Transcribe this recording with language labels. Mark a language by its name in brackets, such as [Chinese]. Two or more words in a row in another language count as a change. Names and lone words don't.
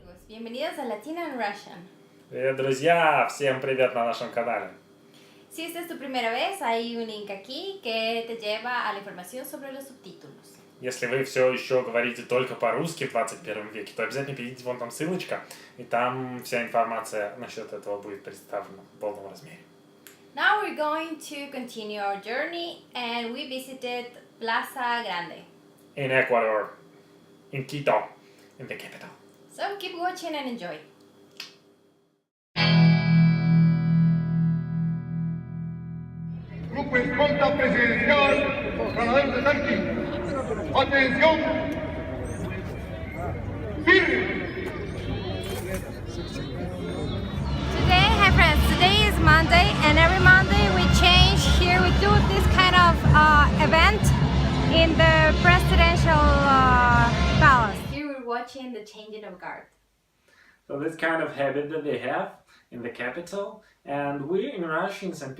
[Spanish] Bienvenidos a Latina and Russian. [Russian] Привет, друзья! Всем привет на нашем канале. [Spanish] Si esta es tu primera vez, hay un link aquí que te lleva a la información sobre los subtítulos. [Russian] Если вы все еще говорите только по-русски в 21 веке, то обязательно перейдите, вон там ссылочка, и там вся информация насчет этого будет представлена в полном размере. [English] Now we're going to continue our journey and we visited Plaza Grande. In Ecuador, in Quito, in the capital. So keep watching and enjoy. [Spanish] Grupo escolta presidencial, ganador de tanque. Atención. Firme. [English] Today, hi friends, today is Monday and every Monday we change here, we do this kind of event in the presidential palace. Here we're watching the changing of guard. So this kind of habit that they have in the capital, and we in Russia, in St.